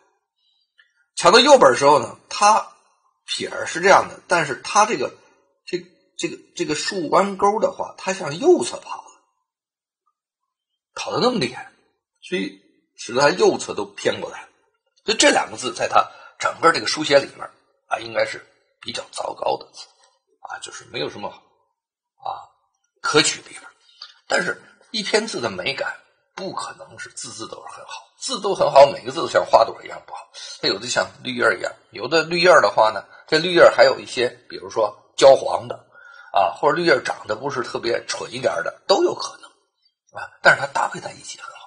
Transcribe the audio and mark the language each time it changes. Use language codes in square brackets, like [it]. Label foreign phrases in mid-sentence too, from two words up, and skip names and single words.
[zh] 搶到右邊的時候呢，他撇兒是這樣的，但是他這個豎彎鈎的話，他向右側跑得那麼厲害，所以使得他右側都偏過来了。所以这兩個字在他整個這個書寫裡面啊，應該是比較糟糕的字啊，就是沒有什麼可取的地方。但是一篇字的美感不可能是字都是很好，字都很好，每個字都像花朵一樣不好，它有的像綠葉一樣，有的綠葉的話呢，這綠葉還有一些比如說焦黃的啊，或者綠葉長得不是特別蠢一點的都有可能啊，但是它搭配在一起很好。